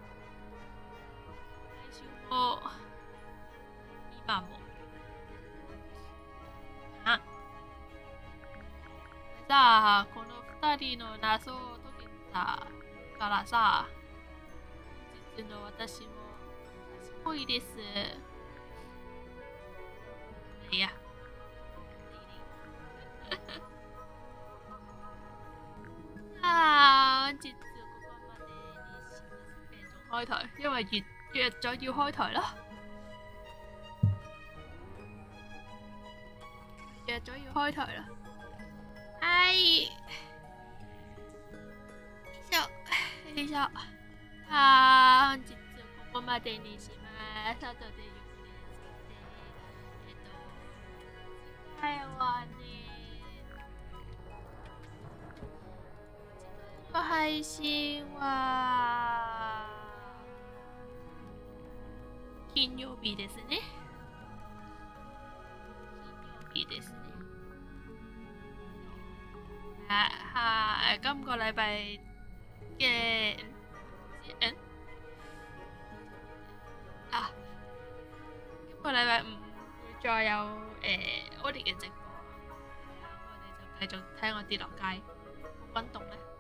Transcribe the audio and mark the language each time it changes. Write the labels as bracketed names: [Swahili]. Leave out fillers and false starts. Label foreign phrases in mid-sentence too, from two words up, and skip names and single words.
[Japanese] 来週も今もさあ、この2人の謎を解けたからさ、実の私もすごいです。いや。本日ここまでにします。 [Cantonese] 仲開台，因為約咗要開台啦。約咗要開台啦。 [Japanese] はい。よいしょ。本日ここまでにします。後でゆっくり次回はね、次回の配信は金曜日ですね。金曜日ですね。 [Cantonese] 今個禮拜嘅今個禮拜5會再有我哋嘅直播，我哋就繼續睇我跌落街，好轟動咧。